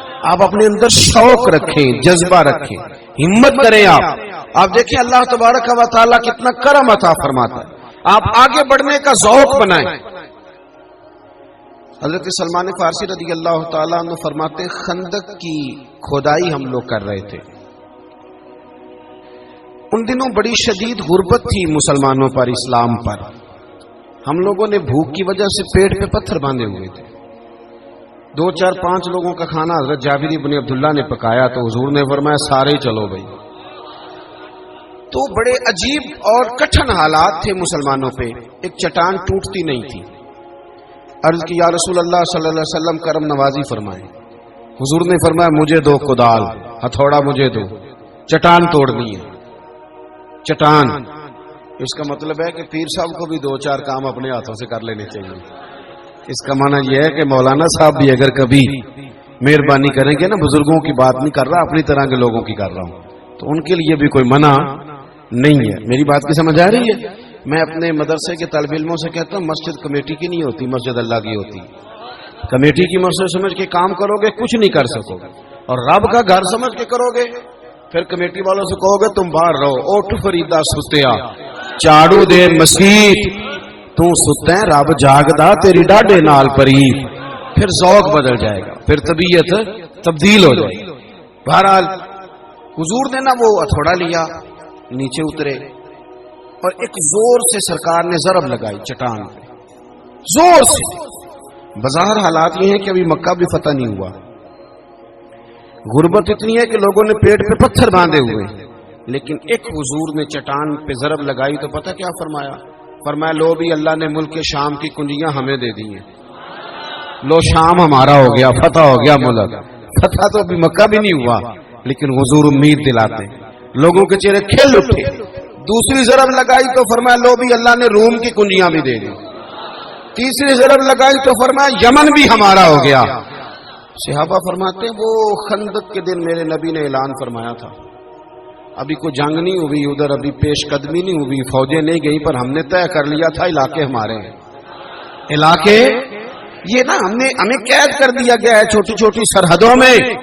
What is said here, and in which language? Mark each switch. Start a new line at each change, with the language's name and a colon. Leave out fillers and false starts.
Urdu: آپ اپنے اندر شوق رکھیں، جذبہ رکھیں، ہمت کریں. آپ دیکھیں اللہ تبارک و تعالیٰ کتنا کرم عطا فرماتا ہے. آپ آگے بڑھنے کا ذوق بنائیں. حضرت سلمان فارسی رضی اللہ تعالیٰ عنہ فرماتے ہیں خندق کی کھودائی ہم لوگ کر رہے تھے. ان دنوں بڑی شدید غربت تھی مسلمانوں پر، اسلام پر. ہم لوگوں نے بھوک کی وجہ سے پیٹ پہ پتھر باندھے ہوئے تھے. 2 4 5 لوگوں کا کھانا حضرت جابر بن عبداللہ نے پکایا تو حضور نے فرمایا سارے ہی چلو بھائی. تو بڑے عجیب اور کٹھن حالات تھے مسلمانوں پہ. ایک چٹان ٹوٹتی نہیں تھی. عرض کی یا رسول اللہ صلی اللہ علیہ وسلم کرم نوازی فرمائیں. حضور نے فرمایا مجھے دو کدال، ہتھوڑا مجھے دو، چٹان توڑنی ہے. چٹان اس کا مطلب ہے کہ پیر صاحب کو بھی 2 4 کام اپنے ہاتھوں سے کر لینے چاہیے. اس کا معنی یہ ہے کہ مولانا صاحب بھی اگر کبھی مہربانی کریں گے نا، بزرگوں کی بات نہیں کر رہا، اپنی طرح کے لوگوں کی کر رہا ہوں، تو ان کے لیے بھی کوئی منع نہیں ہے. میری بات کی سمجھ آ رہی ہے؟ میں اپنے مدرسے کے طالب علموں سے کہتا ہوں مسجد کمیٹی کی نہیں ہوتی، مسجد اللہ کی ہوتی. کمیٹی کی مسجد سمجھ کے کام کرو گے کچھ نہیں کر سکو گے، اور رب کا گھر سمجھ کے کرو گے پھر کمیٹی والوں سے کہو گے تم باہر رہو.
Punjabi: اٹھ فریدا ستیا چاڑو دے مسیت، تو ستا ہے رب جاگدا تیری ڈاڈے نال پری.
Urdu: پھر ذوق بدل جائے گا، پھر طبیعت تبدیل ہو جائے گی. بہرحال حضور نے نا وہ ہتھوڑا لیا، نیچے اترے اور ایک زور سے سرکار نے ضرب لگائی چٹان پہ، زور سے. بظاہر حالات یہ ہیں کہ ابھی مکہ بھی فتح نہیں ہوا، غربت اتنی ہے کہ لوگوں نے پیٹ پہ پتھر باندھے ہوئے، لیکن ایک حضور نے چٹان پہ ضرب لگائی تو پتہ کیا فرمایا؟ فرمایا لو بھی اللہ نے ملک شام کی کنجیاں ہمیں دے دی ہیں. لو شام ہمارا ہو گیا، فتح ہو گیا ملک. فتح تو ابھی مکہ بھی نہیں ہوا، لیکن حضور امید دلاتے ہیں. لوگوں کے چہرے کھل اٹھے. دوسری ضرب لگائی تو فرمایا لو بھی اللہ نے روم کی کنجیاں بھی دے دی. تیسری ضرب لگائی تو فرمایا یمن بھی ہمارا ہو گیا. صحابہ فرماتے ہیں وہ خندق کے دن میرے نبی نے اعلان فرمایا تھا، ابھی کوئی جنگ نہیں ہوئی ادھر، ابھی پیش قدمی نہیں ہوئی، فوجیں نہیں گئی، پر ہم نے طے کر لیا تھا علاقے ہمارے ہیں. علاقے یہ نا ہمیں قید کر دیا گیا ہے چھوٹی چھوٹی سرحدوں میں.